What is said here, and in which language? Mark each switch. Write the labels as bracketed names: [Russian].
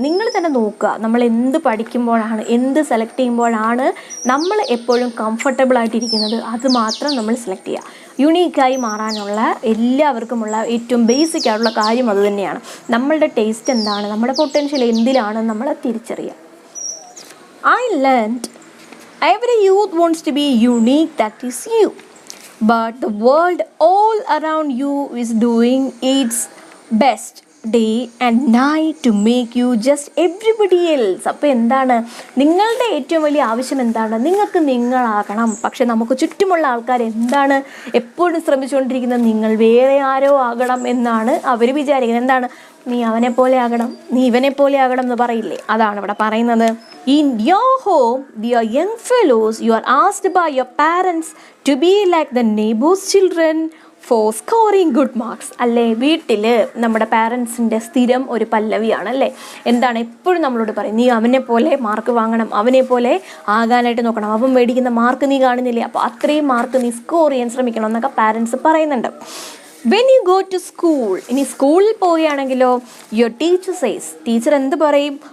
[Malayalam] നിങ്ങൾ തന്നെ നോക്കുക, നമ്മൾ എന്ത് പഠിക്കുമ്പോഴാണ്, എന്ത് സെലക്ട് ചെയ്യുമ്പോഴാണ് നമ്മൾ എപ്പോഴും കംഫർട്ടബിൾ ആയിട്ടിരിക്കുന്നത്, അത് മാത്രം നമ്മൾ സെലക്ട് ചെയ്യുക. യുണീക്കായി മാറാനുള്ള എല്ലാവർക്കുമുള്ള ഏറ്റവും ബേസിക് ആയിട്ടുള്ള കാര്യം അത് തന്നെയാണ്. നമ്മളുടെ ടേസ്റ്റ് എന്താണ്, നമ്മുടെ പൊട്ടൻഷ്യൽ എന്തിലാണ് നമ്മൾ തിരിച്ചറിയുക. [English] I learned every youth wants to be unique, that is you. But the world all around you is doing its best day and night to make you just everybody else. [Malayalam] അപ്പോൾ എന്താണ് നിങ്ങളുടെ ഏറ്റവും വലിയ ആവശ്യം എന്താണ്? നിങ്ങൾക്ക് നിങ്ങളാകണം. പക്ഷെ നമുക്ക് ചുറ്റുമുള്ള ആൾക്കാർ എന്താണ് എപ്പോഴും ശ്രമിച്ചുകൊണ്ടിരിക്കുന്നത്, നിങ്ങൾ വേറെ ആരോ ആകണം എന്നാണ് അവർ വിചാരിക്കുന്നത്. എന്താണ്, നീ അവനെ പോലെ ആകണം, നീ ഇവനെ പോലെ ആകണം എന്ന് പറയില്ലേ, അതാണ് ഇവിടെ പറയുന്നത്. [English] In your home, dear young fellows, you are asked by your parents to be like the neighbor's children, for scoring good marks അല്ലേ? [Malayalam] വീട്ടിൽ നമ്മുടെ പാരൻസിൻ്റെ സ്ഥിരം ഒരു പല്ലവിയാണ് അല്ലേ? എന്താണ് എപ്പോഴും നമ്മളോട് പറയും, നീ അവനെ പോലെ മാർക്ക് വാങ്ങണം, അവനെ പോലെ ആകാനായിട്ട് നോക്കണം, അവൻ മേടിക്കുന്ന മാർക്ക് നീ കാണുന്നില്ലേ, അപ്പോൾ അത്രയും മാർക്ക് നീ സ്കോർ ചെയ്യാൻ ശ്രമിക്കണം എന്നൊക്കെ പാരൻസ് പറയുന്നുണ്ട്. [English] when you go to school, [Malayalam] ഇനി സ്കൂളിൽ പോവുകയാണെങ്കിലോ, [English] your teacher says, [Malayalam] ടീച്ചർ എന്ത് പറയും?